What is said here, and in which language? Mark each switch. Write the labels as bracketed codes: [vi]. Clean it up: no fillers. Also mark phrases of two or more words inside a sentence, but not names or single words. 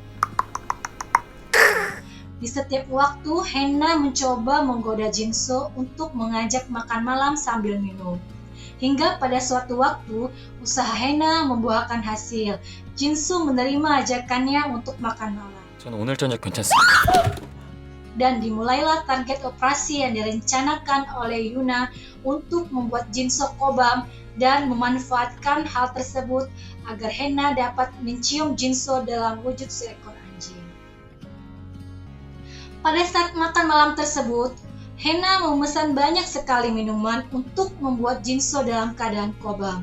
[id] Di setiap waktu Hena mencoba menggoda Jinso untuk mengajak makan malam sambil minum. Hingga pada suatu waktu, usaha Hena membuahkan hasil. Jinso menerima ajakannya untuk makan malam. [ko] 저는 오늘 저녁 괜찮습니다. [id] Dan dimulailah target operasi yang direncanakan oleh Yuna untuk membuat Jinso kobam dan memanfaatkan hal tersebut agar Hena dapat mencium Jinso dalam wujud seekor anjing. Pada saat makan malam tersebut, Hena memesan banyak sekali minuman untuk membuat Jinso dalam keadaan kobam.